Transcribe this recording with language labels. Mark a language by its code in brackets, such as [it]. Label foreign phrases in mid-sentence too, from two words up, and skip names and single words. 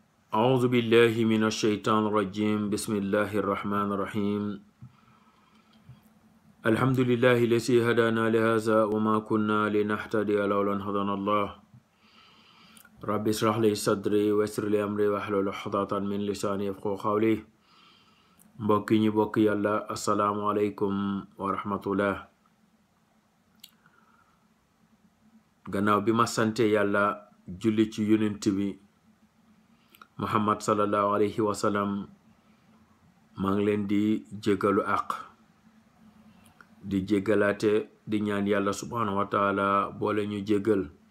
[ar] أعوذ بالله من الشيطان الرجيم بسم الله الرحمن الرحيم الحمد لله الذي هدانا لهذا وما كنا لنهتدي لولا أن هدانا الله رب اشرح لي صدري ويسر لي أمري واحلل عقدة من لساني يفقهوا قولي [wo] mbokk ñi bokk yàlla [ar] السلام عليكم ورحمة الله [wo] gannaaw bi ma sante yàlla julli ci yonent bi Muhammad [ar] صلى الله عليه وسلم [wo] maa ngi leen di jégalu àq di jégalaate di ñaan yàlla [ar] سبحانه وتعالى [wo] boole ñu jégal